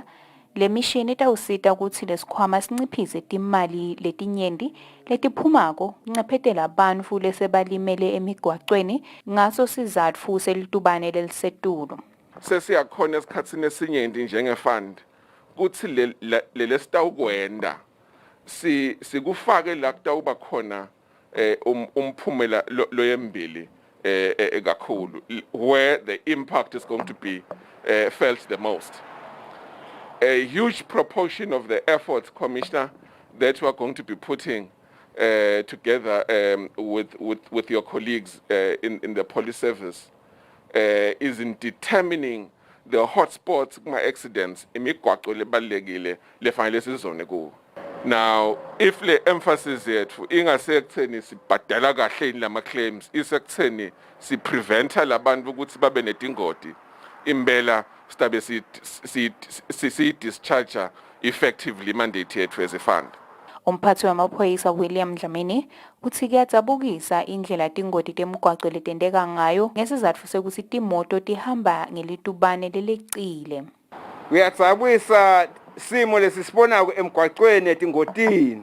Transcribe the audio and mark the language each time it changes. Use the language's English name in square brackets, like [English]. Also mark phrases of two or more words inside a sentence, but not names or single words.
[Swati] Le mishini itawusita ukuthi lesikhwama sinciphise timali letinyenti letiphumako kuncephetela bantfu lesebalimele emigwacweni ngaso sizatfu selitubane lelisetulu. Sesiyakhona esikhatsini esinyenti njengefund kuthi lele sitawukwenda sikufake la kutawuba khona umphumela loyembili kakhulu [English] where the impact is going to be felt the most. A huge proportion of the efforts, Commissioner, that we are going to be putting together with your colleagues in the police service is in determining the hotspots [Swati] kuma-accidents imigwaqo lebalulekile lefanele sizone kuwo. [English] Now, if [Swati] le emphasis yethu ingasekutheni sibhadala kahle yini lama claims, isekutheni sipreventa labantu ukuthi babe netingoti, impela stabe si [English] discharge effectively mandate [Swati] yethu [English] as a fund. [Swati] Umphathi wamaphoyisa William Dlamini uthi kuyadzabukisa indlela tingoti temgwaqo letendeka ngayo ngesizatfu sekuthi timoto tihamba ngelitubane lelecile. Kuyadzabukisa simo lesisibona emgwaqweni etingotini.